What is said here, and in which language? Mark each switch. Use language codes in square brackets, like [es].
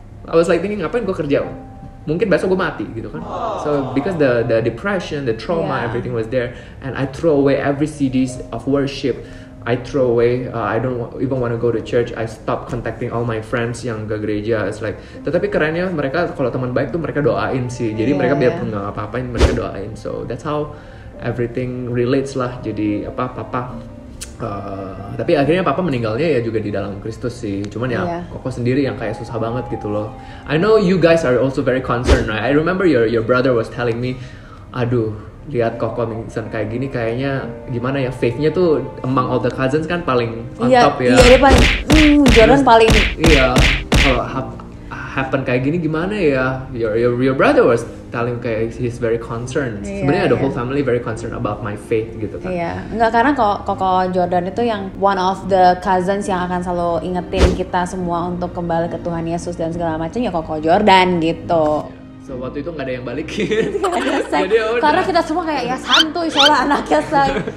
[en] I was like thinking, [id] ngapain gue kerja? Mungkin besok gue mati gitu kan. [en] So because the depression, the trauma, everything was there, and I throw away every CDs of worship. I throw away. I don't even want to go to church. I stop contacting all my friends [id] yang ke gereja. [en] It's like, [id] tetapi kerennya mereka kalau teman baik tuh mereka doain sih. Jadi mereka biarpun nggak apa-apain mereka doain. [en] So that's how everything relates [id] lah. Jadi papa. Tapi akhirnya papa meninggalnya ya juga di dalam Kristus sih. Cuman ya Koko sendiri yang kayak susah banget gitu loh. [en] I know you guys are also very concerned, right? I remember your brother was telling me, [id] aduh, lihat Koko pingsan kayak gini kayaknya gimana ya, [en] faith-nya tuh among all the cousins kan paling on top ya. [id] Iya, dia paling Jordan paling. Iya, kalau happen kayak gini gimana ya? [en] Your brother was telling kayak he's very concerned. [id] Sebenarnya [en] the whole family very concerned about my faith [id] gitu kan. Enggak, karena Koko Jordan itu yang [en] one of the cousins [id] yang akan selalu ingetin kita semua untuk kembali ke Tuhan Yesus dan segala macam, ya Koko Jordan gitu. So waktu itu nggak ada yang balikin. Jadi karena kita semua kayak ya santuy soalnya anaknya say.